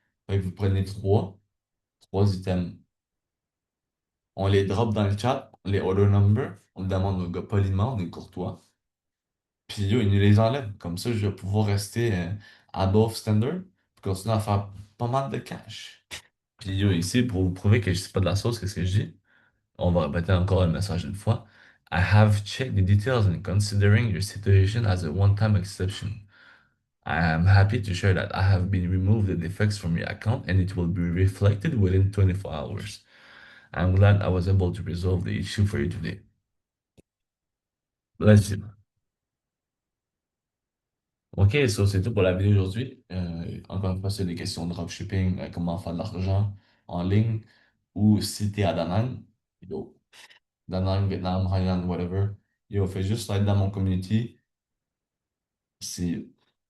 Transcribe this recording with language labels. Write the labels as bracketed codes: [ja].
[fr] Fait que vous prenez trois items. On les drop dans le chat, les order number, on le demande au gars poliment, on est courtois. Puis yo, il nous les enlève. Comme ça, je vais pouvoir rester above standard, puis continuer à faire pas mal de cash. Puis yo, ici, pour vous prouver que je sais pas de la sauce, qu'est-ce que je dis? On va répéter encore le message une fois. [en] I have checked the details and considering your situation as a one-time exception. I am happy to share that I have been removed the defects from your account and it will be reflected within 24 hours. I'm glad I was able to resolve the issue for you today. Let's see. [fr] Ok, ça c'est tout pour la vidéo aujourd'hui. Encore une fois, c'est des questions de dropshipping, comment faire de l'argent en ligne ou si t'es à Da Nang, yo, Da Nang, Vietnam, Hainan, whatever. Yo, fais juste slide dans mon community.